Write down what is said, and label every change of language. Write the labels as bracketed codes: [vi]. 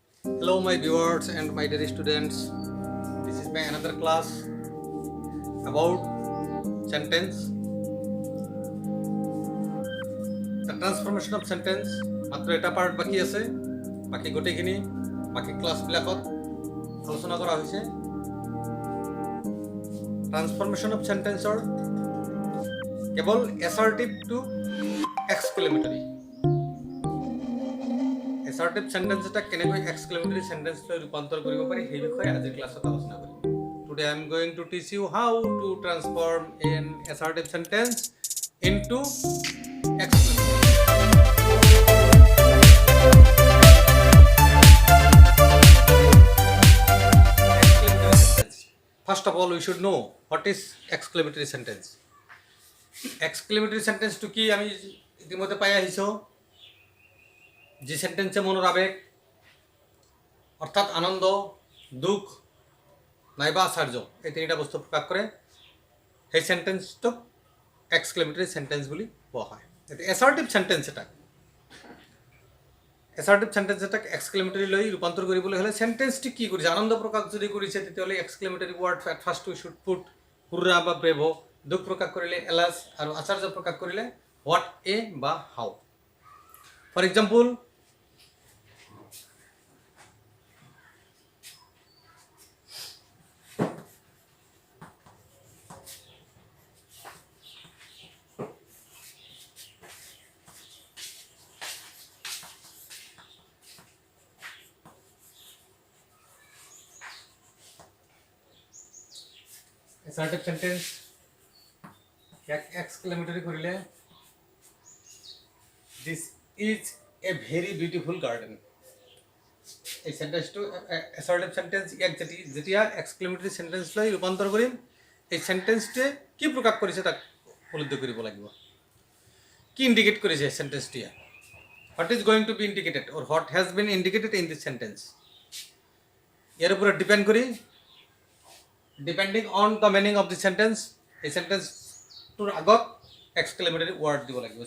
[en] Hello, my viewers and my dear students. This is my another class about sentence. The transformation of sentence. [as] মাত্ৰ এটা part বাকী আছে, বাকী গোটেইখিনি বাকী ক্লাছবিলাকত আলোচনা কৰা হৈছে। ট্ৰান্সফৰ্মেশ্যন অফ চেণ্টেন্সৰ কেৱল assertive two exclamatory. Assertive sentence এটা কেনেকৈ এক্সক্লেমেটৰী চেণ্টেন্সলৈ ৰূপান্তৰ কৰিব পাৰি সেই বিষয়ে আজিৰ ক্লাছত আলোচনা কৰিম। [en] Today I am going to teach you how to transform an assertive sentence into exclamatory. First of all, we should know what is exclamatory sentence. [as] Exclamatory sentence to কি আমি ইতিমধ্যে পাই আহিছো, যে সেন্টেন্সে মনৰ আবেগ অর্থাৎ আনন্দ, দুঃখ নাইবা আশ্চর্য এই তিনিটা বস্তু প্রকাশ করে সেই সেন্টেন্সটোক এক্সক্লেমেটরি সেন্টেন্স বুলি কোৱা হয়। এছাৰ্টিভ সেন্টেন্স এটাক এক্সক্লেমেটৰীলৈ ৰূপান্তৰ কৰিবলৈ হ'লে সেন্টেন্সটি কি কৰিছে, আনন্দ প্ৰকাশ যদি কৰিছে তেতিয়াহ'লে exclamatory word [en] at first we should put [as] হুৰ্ৰা বা ব্ৰেভ, দুখ প্ৰকাশ কৰিলে এলাছ, আৰু আশ্চৰ্য প্ৰকাশ কৰিলে হোৱাট এ বা হাউ। For example, assertive sentence exclamatory করিলে [en] this is a very beautiful garden। [as] এই সেন্টেন্সটো assertive sentence যেতিয়া এক্সক্লেমেটরি সেন্টেন্স লৈ ৰূপান্তৰ কৰিম, এই সেন্টেন্সটোৱে কি প্ৰকাশ কৰিছে তাক উপলব্ধি কৰিব লাগিব, কি ইণ্ডিকেট কৰিছে সেন্টেন্সটোৱে, [en] what is going to be indicated or what has been indicated in this sentence। [as] ইয়াৰ ওপৰত ডিপেন্ড কৰি [en] depending on the meaning of the sentence [as] এই সেন্টেন্সটোৰ আগত এক্সক্লেমেটৰী ৱৰ্ড দিব লাগিব।